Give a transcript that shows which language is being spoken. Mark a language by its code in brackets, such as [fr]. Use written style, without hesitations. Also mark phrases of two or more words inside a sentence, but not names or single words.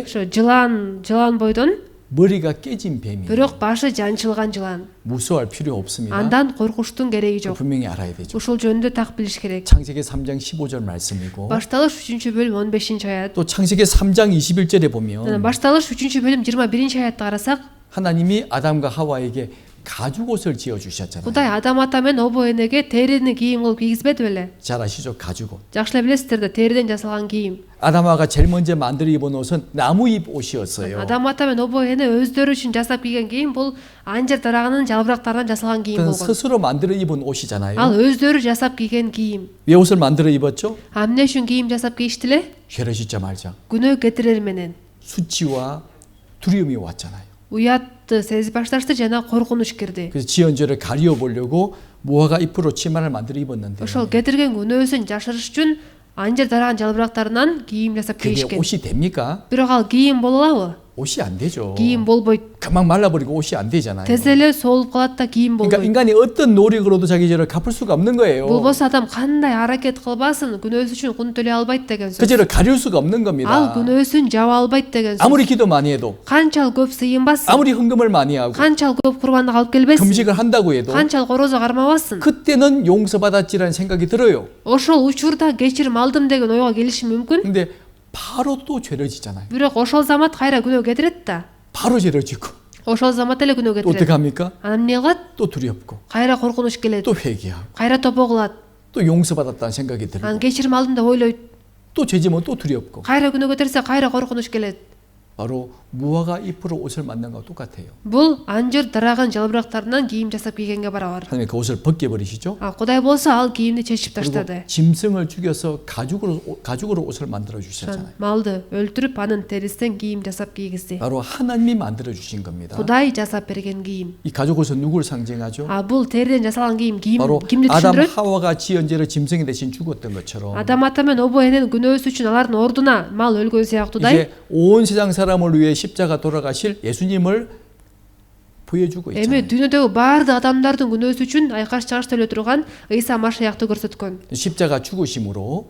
[ky] ошо жылан бойдон [ko] 머리가 깨진 뱀이에요. [ky] бирок башы жанчылган жылан. [ko] 무서워할 필요 없습니다. [ky] Андан коркуштун кереги жок. [ko] 분명히 알아야 되죠. [ky] Ушул жөнүндө так билиш керек. [ko] 창세기 3장 15절 말씀이고 [ky] Башталыш 3-бөлүм 15-аят. [ko] 또 창세기 3장 21절에 [ky] Жана [ko] 보면 [ky] башталыш 3-бөлүм 21-аятты карасак, [ko] 하나님이 아담과 하와에게 가죽 옷을 지어 주셨잖아요. [ky] Кудай Адам ата менен обо энеге терини кийим кылып кийгизбеди беле? [ko] 잘 아시죠? 가죽 옷. [ky] Жакшы эле билесиздер да, териден жасалган кийим. [ko] 아담하가 제일 먼저 만들어 입은 옷은 나무잎 옷이었어요. [ky] Адам ата менен обо эне өздөрү үчүн жасап кийген кийим бул анжыр дарагынын жалбырактарынан жасалган кийим [ko] 그건 [ky] болгон. [ko] 스스로 만들어 입은 옷이잖아요. [ky] Ал өздөрү жасап кийген кийим. [ko] 왜 옷을 만들어 입었죠? [ky] Эмне үчүн кийим жасап кийишти эле? [ko] 죄를 짓자 말자. [ky] Күнөө кетирер менен. [ko] 수치와 두려움이 왔잖아요. [ky] Уятты сезип башташты жана коркунуч кирди. [ko] 그래서 지연죄를 가려 보려고 무화과 잎으로 치마를 만들어 입었는데 [ky] Ошол кетирген күнөөсүн жашырыш үчүн анжыр дараган жалбырактарынан кийим жасап [ko] 그게 [ky] кийишкен. [ko] 옷이 됩니까? [ky] Бирок ал кийим боло алабы? [ko] 옷이 안 되죠. [ky] Кийим болбойт. [ko] 금방 말라버리고 옷이 안 되잖아요. [ky] Тез эле солуп калат да кийим [ko] 그러니까 [ky] болбойт. [ko] 인간이 어떤 노력으로도 자기 죄를 갚을 수가 없는 거예요. [ky] Болбосо адам кандай аракет кылбасын күнөөсү үчүн кун төлөй албайт деген [ko] 그 [ky] сөз. [ko] 죄를 가릴 수가 없는 [ky] Ал [ko] 겁니다. [ky] күнөөсүн жаба албайт деген сөз. [ko] 아무리 기도 많이 해도 [ky] Канчал көп сыйынбасын, [ko] 아무리 헌금을 많이 하고 [ky] канчал көп курбандык алып келбесин, [ko] 금식을 한다고 해도 [ky] канчал корозо кармабасын. [ko] 그때는 용서받았지라는 생각이 들어요. [ky] Ошол учурда кечирим алдым деген ойго келиши мүмкүн. [ko] 근데 바로 또 죄를 짓잖아요. [ky] Бирок ошол замат кайра күнөө кетирет да. [ko] 바로 죄를 짓고 [ky] Ошол замат эле күнөө [ko] 또 어떻게 [ky] кетирет. [ko] 합니까? [ky] Анан эмне кылат? [ko] 또 두렵고 [ky] Кайра коркунуч келет. [ko] 또 회개하고 [ky] Кайра топо кылат. [ko] 또 용서받았다는 생각이 들고 [ky] Анан кечирим алдым деп ойлойт. [ko] 또 죄지면 또 두렵고 [ky] Кайра күнөө кетирсе кайра коркунуч келет. [ko] 바로 무화과 잎으로 옷을 만든 거와 똑같아요. [ky] Бул анжыр дараган жалбырактарынан кийим жасап кийгенге барабар. [ko] 하나님 그 옷을 벗겨버리시죠. [ky] А Кудай болсо ал кийимди чечип [ko] 그리고 [ky] таштады. [ko] 짐승을 죽여서 가죽으로 옷을 만들어 주셨잖아요. [ky] Малды өлтүрүп анын терисинен кийим жасап кийгизди. [ko] 바로 하나님이 만들어 주신 겁니다. [ky] Кудай жасап берген кийим. [ko] 이 가죽 옷은 누구를 상징하죠? [ky] А бул териден жасалган кийим [ko] 바로 [ky] кимди [ko] 아담 [ky] түшүндүрөт? [ko] 하와가 지은 죄로 짐승이 대신 죽었던 것처럼 [ky] Адам ата менен обо эненин күнөөсү үчүн алардын ордуна мал өлгөн сыяктуудай [ko] 이제 온 세상 사람을 위해 십자가 돌아가실 예수님을 보여주고 [ky] эми [ko] 있잖아요. [ky] дүйнөдөгү баардык адамдардын күнөөсү үчүн айкаш чыгашта өлө турган Ыйса Машиякты көрсөткөн. [ko] 십자가 죽으심으로